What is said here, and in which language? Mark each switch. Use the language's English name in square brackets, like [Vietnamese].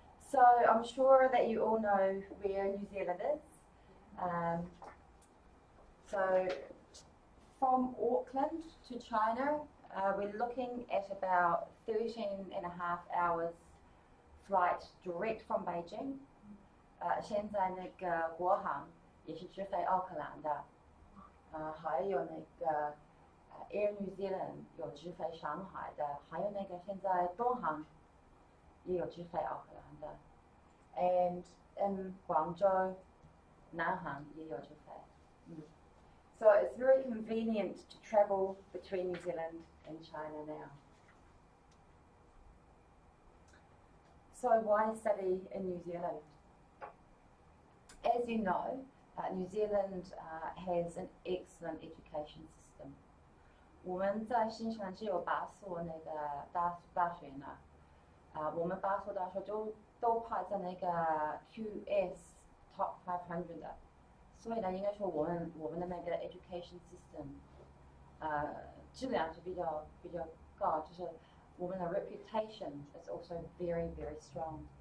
[English] So I'm sure that you all know where New Zealand is. So from Auckland to China, we're looking at about 13.5 hours flight direct from Beijing. [Chinese] 现在那个国航也是直飞奥克兰的，还有那个Air New Zealand 有直飞上海的，还有那个现在东航也有直飞奥克兰的 ，and 广州南航也有直飞。 [English] So it's very convenient to travel between New Zealand and China now. So why study in New Zealand? As you know, New Zealand has an excellent education system. [Chinese] 我们在新西兰只有8所那个大学呢，我们8所大学都排在那个 QS Top 500的。所以呢，应该说我们的那个 [English] education system， [Chinese] 质量是比较高，就是我们的 [English] reputation is also very very strong。